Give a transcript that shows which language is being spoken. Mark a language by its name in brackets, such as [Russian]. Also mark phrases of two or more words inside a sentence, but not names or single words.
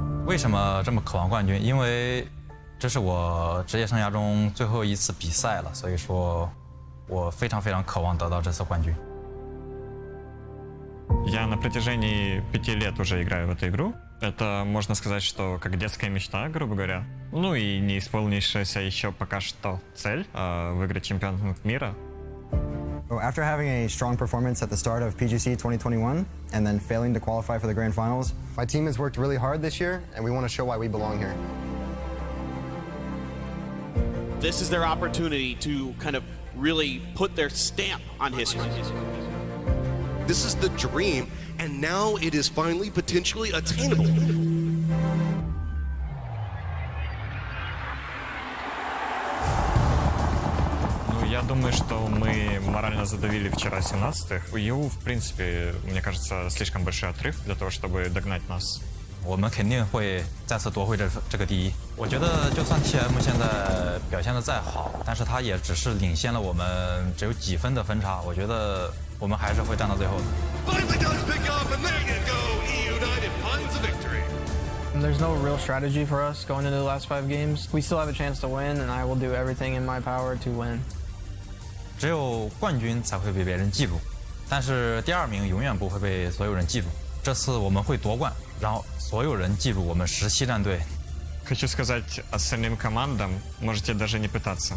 [Chinese] 为什么这么渴望冠军？因为这是我职业生涯中最后一次比赛了，所以说我非常非常渴望得到这次冠军。 [Russian] Я на протяжении 5 лет уже играю в эту игру. Это, можно сказать, что как детская мечта, грубо говоря. Ну и не исполнившаяся еще пока что цель выиграть чемпионат мира. [English] After having a strong performance at the start of PGC 2021 and then failing to qualify for the grand finals, my team has worked really hard this year and we want to show why we belong here. This is their opportunity to kind of really put their stamp on history. This is the dream, and now it is finally potentially attainable. [Russian] Я думаю, что мы морально задавили вчера 17-х. У EU, в принципе, мне кажется, слишком большой отрыв для того, чтобы догнать нас. [Chinese] 我们肯定会再次夺回这个第一。我觉得就算 TM 现在表现得再好，但是他也只是领先了我们只有几分的分差。我觉得我们还是会站到最后的。 [English] Finally does pick up, and there you go. E United finds a victory. There's no real strategy for us going into the last 5 games. We still have a chance to win, and I will do everything in my power to win. [Chinese] 只有冠军才会被别人记住，但是第2名永远不会被所有人记住。这次我们会夺冠，然后所有人记住我们17战队。 [Russian] Хочу сказать остальным командам, можете даже не пытаться.